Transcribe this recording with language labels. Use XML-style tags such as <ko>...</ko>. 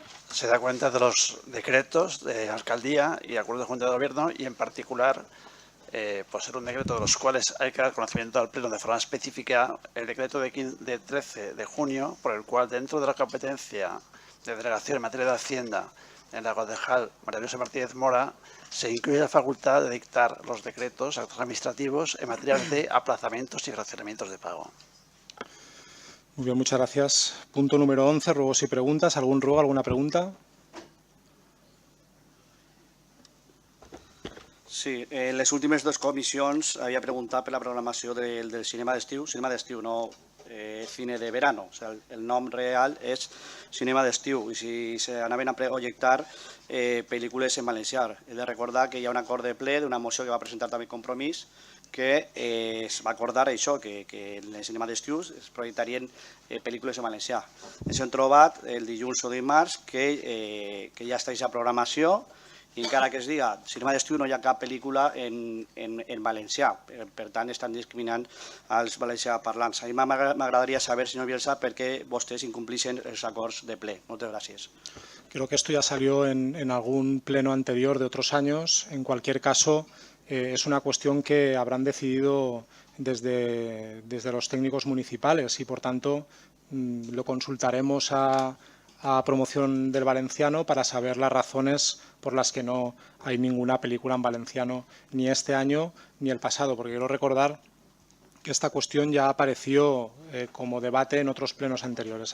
<es>Se da cuenta de los decretos de alcaldía y acuerdos de Junta de Gobierno y en particular, por ser un decreto de los cuales hay que dar conocimiento al Pleno de forma específica, el decreto de 13 de junio, por el cual dentro de la competencia de delegación en materia de Hacienda en la concejal María Luisa Martínez Mora, se incluye la facultad de dictar los decretos, actos administrativos en materia de aplazamientos y fraccionamientos de pago. Muy bien, muchas gracias. Punto número 11, ruegos y preguntas. ¿Algún ruego, alguna pregunta?</es> <ca>Sí, en les últimes dues comissions havia preguntat per la programació del cinema d'estiu,</ca> <es>no cine de verano, o sea,</es> <ca>el nom real és cinema d'estiu i si s'anaven a projectar pel·lícules en valencià. He de recordar que hi ha un acord de ple d'una moció que va presentar també Compromís que es va acordar això, que en el cinema d'estiu es projectarien pel·lícules en valencià. Ens hem trobat el dilluns o dimarts que ja està aquesta programació i encara que es diga cinema d'estiu no hi ha cap pel·lícula en valencià, per tant estan discriminant als valencià parlants. A mi m'agradaria saber, senyor Bielsa, per què vostès incomplixen els acords de ple. Moltes gràcies.</ca> <es>Creo que esto ya salió en algún pleno anterior de otros años. En cualquier caso, es una cuestión que habrán decidido desde los técnicos municipales y, por tanto, lo consultaremos a Promoción del Valenciano para saber las razones por las que no hay ninguna película en valenciano ni este año ni el pasado, porque quiero recordar que esta cuestión ya apareció como debate en otros plenos anteriores.</es>